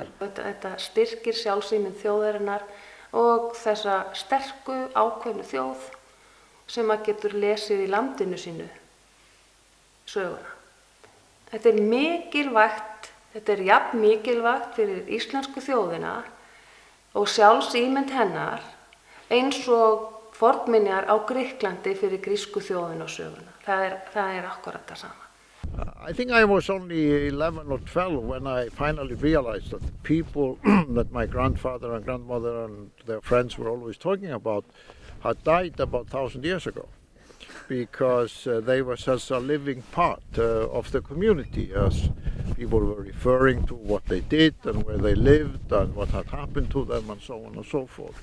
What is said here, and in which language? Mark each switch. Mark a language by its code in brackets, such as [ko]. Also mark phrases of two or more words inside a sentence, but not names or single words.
[is] Þetta styrkir sjálfsímynd þjóðarinnar og þessa sterku ákveðnu þjóð sem getur lesið í landinu sínu söguna. Þetta er mikilvægt, þetta er jafn mikilvægt fyrir íslensku þjóðina og sjálfsímynd hennar eins og fornminjar á Grikklandi fyrir grísku þjóðina og söguna. Það er akkurat það sama. [en] I think I was only 11 or 12 when I finally realized that the people that my grandfather and grandmother and their friends were always talking about had died about 1,000 years ago because they were such a living part of the community as people were referring to what they did and where they lived and what had happened to them and so on and so forth.